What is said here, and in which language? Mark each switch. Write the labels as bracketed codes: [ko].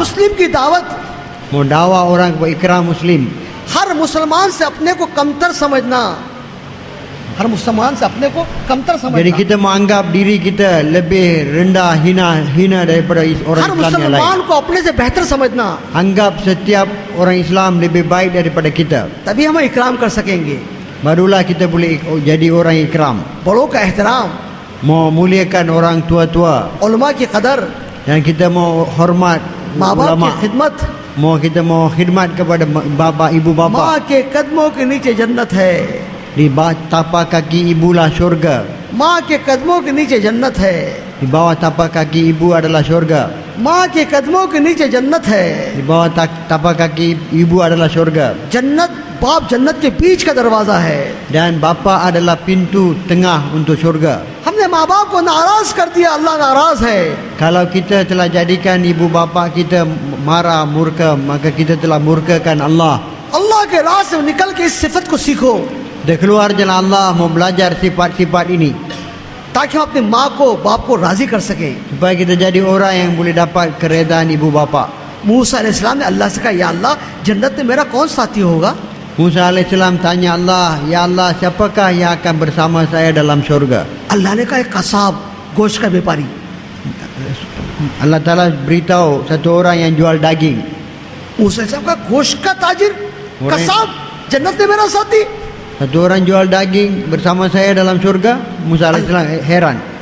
[hi] मुस्लिम की दावत, [ms] Mendakwah orang kepada ikram muslim. [hi] हर मुसलमान से अपने को कमतर समझना, हर मुसलमान से अपने को कमतर [ms] Jadi [hi] समझना, [ms] kita menganggap diri kita lebih rendah, hina daripada orang [hi] हर [ms] Islam yang lain. [hi] मुसलमान को अपने से बेहतर समझना, [ms] Anggap setiap orang Islam lebih baik daripada kita. [hi] तभी हम इकराम कर सकेंगे। [ms] Barulah kita boleh jadi orang ikram. [hi] बड़ों का एहतराम, [ms] Mau muliakan orang tua-tua. [hi] उलमा की कदर, [ms] Dan kita mau hormat [hi] माँ बाप [ms] ulama. [hi] की खिदमत, [ms] Kita mau khidmat kepada bapa, ibu bapa. [hi] माँ के कदमों के नीचे जन्नत है, [ms] Di bawah tapak kaki ibulah syurga. [hi] माँ के कदमों के नीचे जन्नत है, [ms] Di bawah tapak kaki ibu adalah syurga. [hi] माँ के कदमों के नीचे जन्नत है। [ms] Di bawah tapak kaki ibu adalah syurga. [hi] जन्नत, बाप जन्नत के बीच का दरवाजा है। [ms] Dan bapa adalah pintu tengah untuk syurga. [hi] हमने माँ बाप को नाराज कर दिया, अल्लाह नाराज है। [ms] Kalau kita telah jadikan ibu bapa kita marah, murka, maka kita telah murkakan Allah. [hi] अल्लाह के राह से निकल के इस सिफत को सीखो, [ms] Dan keluar jalan Allah, mau belajar sifat-sifat ini [hi] ताकि हम अपनी माँ को, बाप को राजी कर सके। [ms] supaya kita jadi orang yang boleh dapat keredaan ibu bapa. [hi] मूसा अलैहिस्सलाम ने अल्लाह से कहा, या अल्लाह, जन्नत में मेरा कौन साथी होगा? [ms] Musa AS tanya Allah, ya Allah, siapakah yang akan bersama saya dalam syurga? [hi] अल्लाह ने कहा, एक कसाब, गोश्त का व्यापारी। [ms] Allah Ta'ala beritahu satu orang yang jual daging. [hi] मूसा अलैहिस्सलाम का गोश्त का ताजिर, और कसाब, जन्नत में मेरा साथी। [ms] Satu orang jual daging bersama saya dalam syurga. Musa AS heran.